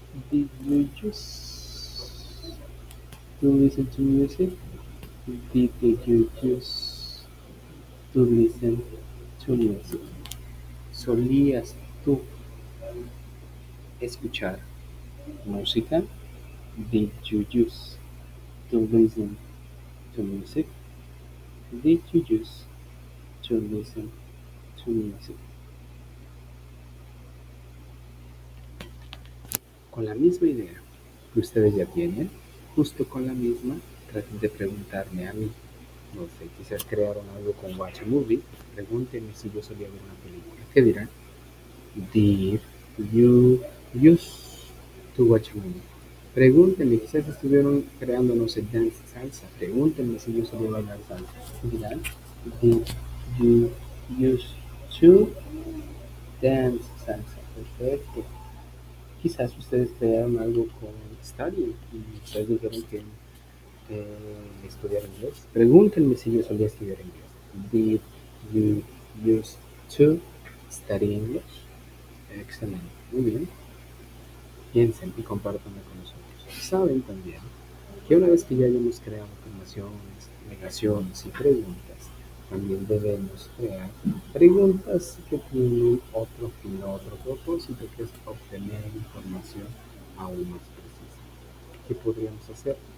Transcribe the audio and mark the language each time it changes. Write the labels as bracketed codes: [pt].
[en] Did you use to listen to music? Did you use to listen to music? [es] ¿Solías tú escuchar música? [en] Did you use to listen to music? Did you use to listen to music? [es] Con la misma idea que ustedes ya tienen, justo con la misma, traten de preguntarme a mí. No sé, quizás crearon algo con Watch a Movie. Pregúntenme si yo solía ver una película. ¿Qué dirán? [en] Did you use to watch a movie? [es] Pregúntenme, quizás estuvieron creando, no sé, dance salsa. Pregúntenme si yo solía bailar salsa. ¿Qué dirán? [en] Did you use to dance salsa? [es] Perfecto. Quizás ustedes crearon algo con study y ustedes dijeron que estudiar inglés. Pregúntenme si yo solía estudiar inglés. [en] Did you use to study English? [es] Excelente, muy bien. Piensen y compártanlo con nosotros. Saben también que una vez que ya hayamos creado afirmaciones, negaciones y preguntas, también debemos crear preguntas que tienen otro fin, otro propósito, que es obtener información aún más precisa. ¿Qué podríamos hacer?